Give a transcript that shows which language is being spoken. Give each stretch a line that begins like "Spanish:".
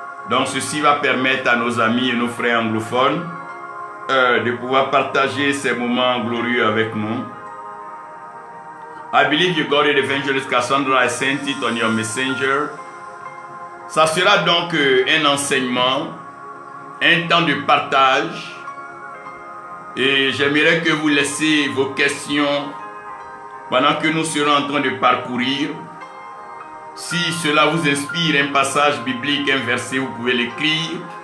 French: Donc ceci va permettre à nos amis et nos frères anglophones de pouvoir partager ces moments glorieux avec nous.
English: I believe you got it, Evangelist Cassandra. I sent it on your messenger.
French: Ça sera donc un enseignement, un temps de partage. Et j'aimerais que vous laissiez vos questions pendant que nous serons en train de parcourir. Si cela vous inspire un passage biblique, un verset, vous pouvez l'écrire.